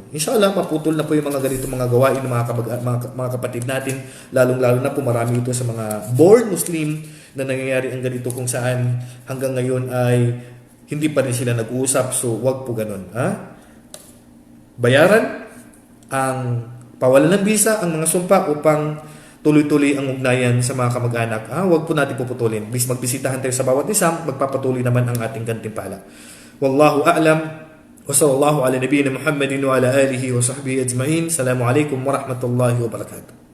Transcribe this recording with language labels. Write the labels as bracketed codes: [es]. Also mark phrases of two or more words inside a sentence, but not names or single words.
[ar] إن شاء الله, [tl] maputol na po yung mga ganito mga gawain ng mga kapatid natin, lalong-lalo na po marami ito sa mga [en] born Muslim [tl] na nangyayari ang ganito kung saan hanggang ngayon ay hindi pa rin sila nag-uusap. So, wag po ganun. Bayaran ang pawalan ng bisa ang mga sumpa upang tuloy-tuloy ang ugnayan sa mga kamag-anak. Huwag po natin puputulin. Bis magbisitahan tayo sa bawat isa, magpapatuloy naman ang ating gantimpala. [ar] والله أعلم. وصلى الله على نبينا محمد وعلى آله وصحبه أجمعين. السلام عليكم ورحمة الله وبركاته.